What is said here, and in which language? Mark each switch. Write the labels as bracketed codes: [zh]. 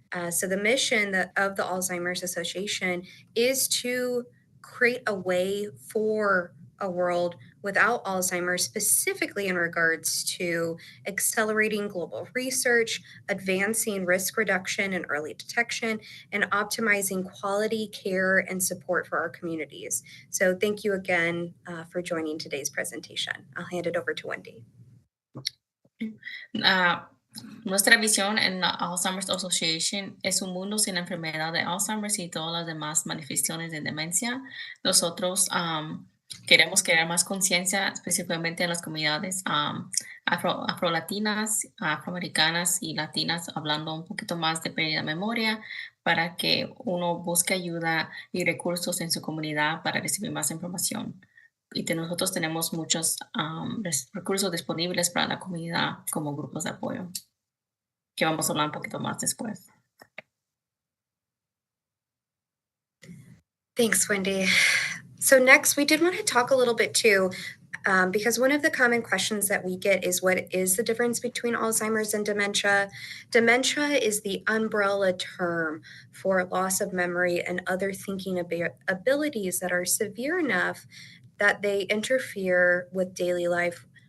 [en] So the mission of the Alzheimer's Association is to create a way for a world without Alzheimer's, specifically in regards to accelerating global research, advancing risk reduction and early detection, and optimizing quality care and support for our communities. So thank you again for joining today's presentation. I'll hand it over to Wendy. [es] Nuestra visión en la Alzheimer's Association es un mundo sin enfermedad de Alzheimer's y todas las demás manifestaciones de demencia. Nosotros queremos crear más conciencia, específicamente en las comunidades afrolatinas, afroamericanas y latinas, hablando un poquito más de pérdida de memoria, para que uno busque ayuda y recursos en su comunidad para recibir más información. Y nosotros tenemos muchos recursos disponibles para la comunidad como grupos de apoyo, que vamos a hablar un poquito más después. [en] Thanks, Wendy. So next, we did want to talk a little bit too, because one of the common questions that we get is, what is the difference between Alzheimer's and dementia? Dementia is the umbrella term for loss of memory and other thinking abilities that are severe enough that they interfere with daily life.